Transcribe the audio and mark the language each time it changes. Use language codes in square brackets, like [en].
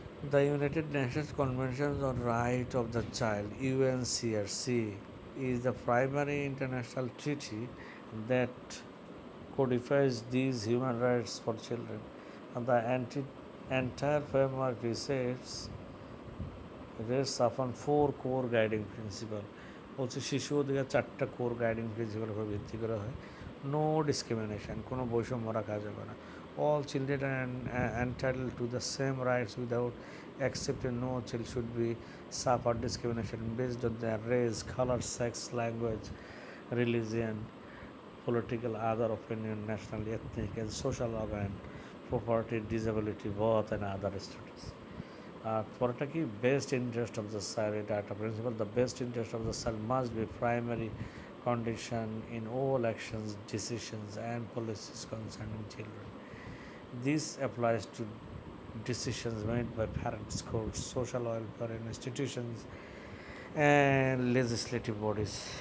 [en] The United Nations Convention on Rights of the Child (UNCRC) is the primary international treaty that codifies these human rights for children. And the entire framework rests upon 4 core guiding principles. [bn] হচ্ছে শিশু অধিকার 4টা core guiding principal উপর ভিত্তি করা হয়। [en] no discrimination, [bn] কোনো বৈষম্য রাখা যাবে না। [en] All children are entitled to the same rights without exception. No child should be suffer discrimination based on their race, color, sex, language, religion, political, other opinion, national, ethnic, and social organ, property, disability, birth, and other status. [bn] পরেরটা কি, [en] best interest of the child, [bn] এটা একটা principal. [en] The best interest of the child must be primary condition in all actions, decisions, and policies concerning children. This applies to decisions made by parents, courts, social welfare institutions, and legislative bodies.